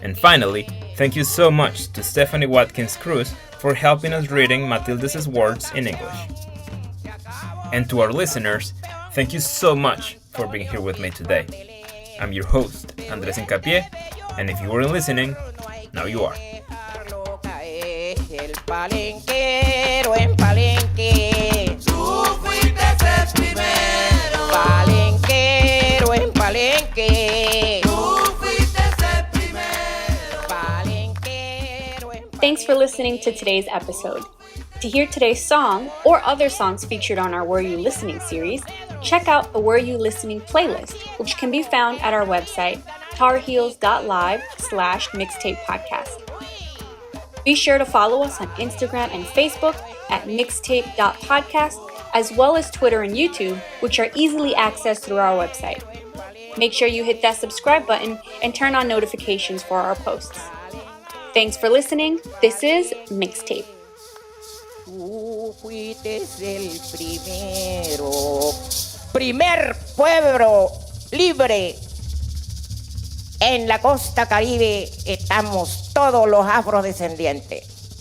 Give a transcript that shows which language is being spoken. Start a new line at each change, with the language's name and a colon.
English: And finally, thank you so much to Stephanie Watkins Cruz for helping us reading Matilde's words in English. And to our listeners, thank you so much for being here with me today. I'm your host, Andres Hincapié, and if you weren't listening, now you are.
Spanish: El palenquero en Palenque, tú fuiste el primero. Palenquero en Palenque, tú fuiste el primero. Palenquero en Palenque.
English: Thanks for listening to today's episode. To hear today's song or other songs featured on our Were You Listening series, check out the Were You Listening playlist, which can be found at our website, tarheels.live/mixtape podcast. Be sure to follow us on Instagram and Facebook at mixtape.podcast, as well as Twitter and YouTube, which are easily accessed through our website. Make sure you hit that subscribe button and turn on notifications for our posts. Thanks for listening. This is Mixtape.
Spanish: Tú fuiste el primero, primer pueblo libre. En la costa caribe estamos todos los afrodescendientes.